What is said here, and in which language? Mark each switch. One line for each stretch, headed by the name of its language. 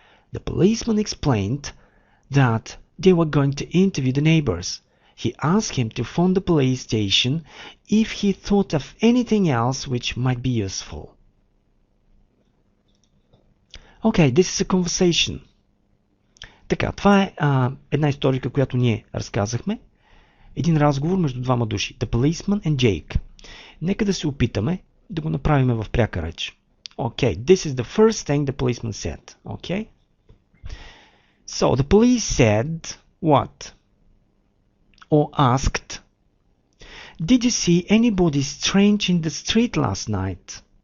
English: The policeman explained that they were going to interview the neighbors. He asked him to phone the police station if he thought of anything else which might be useful. Okay, this is a conversation.
Bulgarian: Така, това е една историка, която ние разказахме. Един разговор между двама души.
English: The policeman and Jake.
Bulgarian: Нека да се опитаме да го направим в пряка реч.
English: Okay, this is the first thing the policeman said. Okay? So, the police said what? Or asked, did you see anybody strange in the street last night?